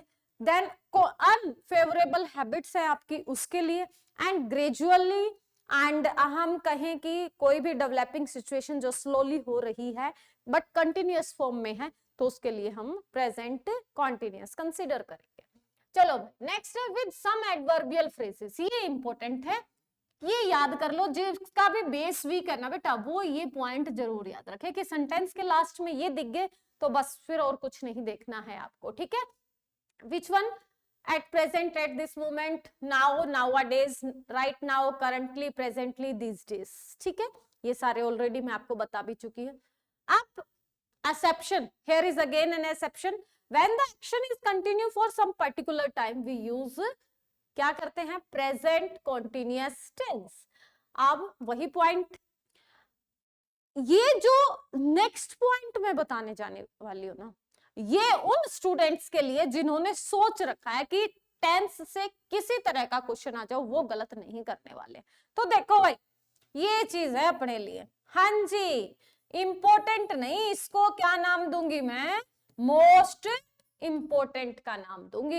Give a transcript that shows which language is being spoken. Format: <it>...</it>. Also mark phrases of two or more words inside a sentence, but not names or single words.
<hi>देन</hi> <en>unfavorable habits</en> <hi>है आपकी उसके लिए,</hi> <en>and gradually,</en> <hi>एंड हम कहें कि कोई भी</hi> <en>developing situation</en> <hi>जो स्लोली हो रही है</hi> <en>but continuous form</en> <hi>में है, तो उसके लिए हम</hi> <en>present continuous</en> <hi>कंसीडर करेंगे। चलो नेक्स्ट है</hi> <en>with some adverbial phrases,</en> <hi>ये इंपॉर्टेंट है, ये याद कर लो, जिसका भी</hi> <en>base weak</en> <hi>है ना बेटा वो ये पॉइंट जरूर याद रखे कि सेंटेंस के लास्ट में ये दिख गए तो बस फिर और कुछ नहीं देखना है आपको, ठीक है।</hi> <en>which one, at present, at this moment, now, nowadays, right now, currently, presently, these days.</en> <hi>ठीक है, ये सारे ऑलरेडी मैं आपको बता भी चुकी हूँ.</hi> <en>अब exception, here is again an exception. When the action is continue for some particular time, we use</en> <hi>क्या करते हैं,</hi> <en>present continuous tense.</en> <hi>अब वही पॉइंट, ये जो</hi> <en>next point</en> <hi>मैं बताने जाने वाली हूँ ना, ये उन स्टूडेंट्स के लिए जिन्होंने सोच रखा है कि टेंस से किसी तरह का क्वेश्चन आ जाओ, वो गलत नहीं करने वाले. तो देखो भाई, ये चीज है अपने लिए. हाँ जी, इंपॉर्टेंट नहीं, इसको क्या नाम दूंगी मैं,</hi> <en>most important</en> <hi>का नाम दूंगी.</hi>